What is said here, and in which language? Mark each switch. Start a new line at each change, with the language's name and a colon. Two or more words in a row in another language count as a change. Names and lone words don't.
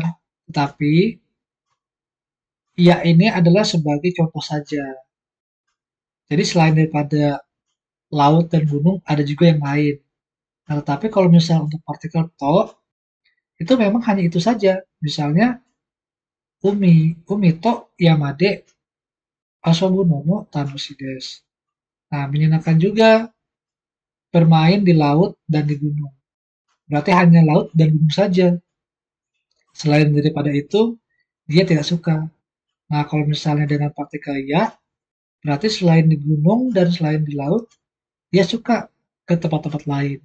Indonesian: Tetapi ya ini adalah sebagai contoh saja. Jadi selain daripada laut dan gunung, ada juga yang lain. Nah, tetapi kalau misalnya untuk partikel to, itu memang hanya itu saja.
Japanese: Misalnya, 海と山で遊ぶのも楽しいです.
Indonesian: Nah, menyenangkan juga bermain di laut dan di gunung. Berarti hanya laut dan gunung saja. Selain daripada itu, dia tidak suka. Nah, kalau misalnya dengan partikel ya, berarti selain di gunung dan selain di laut, dia suka ke tempat-tempat lain.